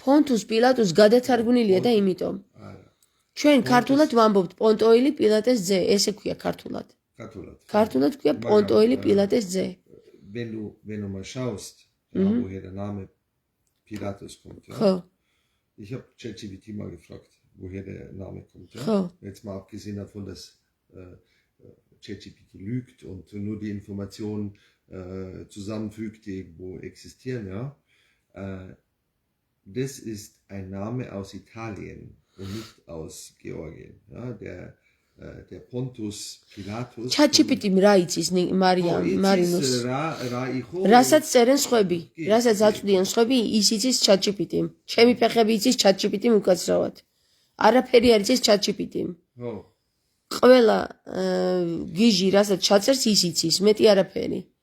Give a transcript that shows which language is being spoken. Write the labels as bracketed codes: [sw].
[ka] Pontus Pilatus გადათარგმნილია და იმიტომ. ჩვენ ქართულად ვამბობთ პონტოელი პილატეს ძე, ესე ქვია ქართულად. ქართულად ქვია პონტოელი პილატეს ძე. [de] Wenn du mal schaust, woher der Name Pilatus kommt, ja? [ka] ხო. [de] Ich habe ChatGPT mal gefragt, woher der Name kommt, ja? [ka] ხო. [de] Jetzt mal abgesehen davon, dass ChatGPT lügt und nur die Informationen zusammenfügt, die irgendwo existieren, ja? Das ist ein Name aus Italien und nicht aus Georgien, ja? Der Pontus Pilatus. [ka] ChatGPT რა იცის მარინოს? რასაც წერენ სხვები, რასაც აწვდიან სხვები, ის იცის ChatGPT. ჩემი ფეხები იცის ChatGPT უკაცრავად. არაფერი არ იცის ChatGPT. ხო. ყველა გიჟი რასაც ჩაწერს ის იცის, მეტი არაფერი.